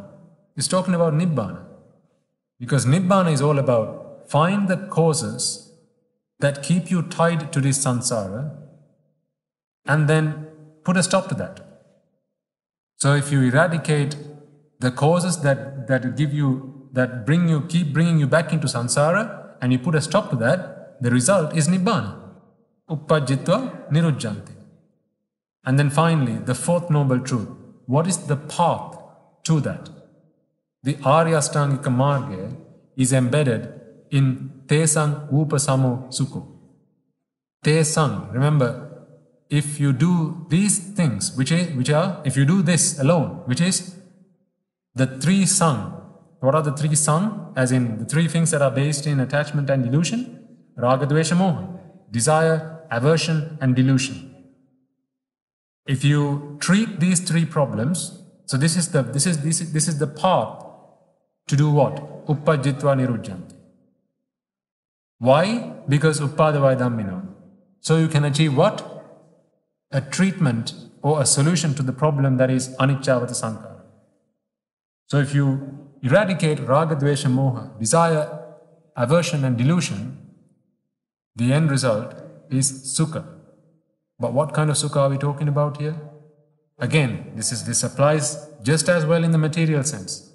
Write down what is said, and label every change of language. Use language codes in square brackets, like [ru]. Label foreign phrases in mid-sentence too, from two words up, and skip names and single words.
[en] It's talking about Nibbana. Because Nibbana is all about find the causes that keep you tied to this samsara and then put a stop to that. So if you eradicate the causes that keep bringing you back into samsara and you put a stop to that, the result is Nibbana. [pi] Uppajjitva nirujjanti. [en] And then finally, the fourth noble truth. What is the path to that? The [sa] Arya Ashtangika Marga [en] is embedded in [pi] Tesang Upasamo Sukho. [en] Tesang, remember, if you do these things, if you do this alone, which is the three sang. What are the three sang? As in the three things that are based in attachment and delusion. [pi] Raga, dvesha, moha. [en] Desire, aversion and delusion. If you treat these three problems, so this is the path to do what? [pi] Uppajjitva nirujjanti. [en] Why? [pi] Because uppadavai dhammino. [en] So you can achieve what? A treatment or a solution to the problem that is [pi] anicca vatha sankara. [en] So if you eradicate [pi] raga, dvesha, moha, [en] desire, aversion and delusion, the end result is sukha. But what kind of sukha are we talking about here? Again, this applies just as well in the material sense.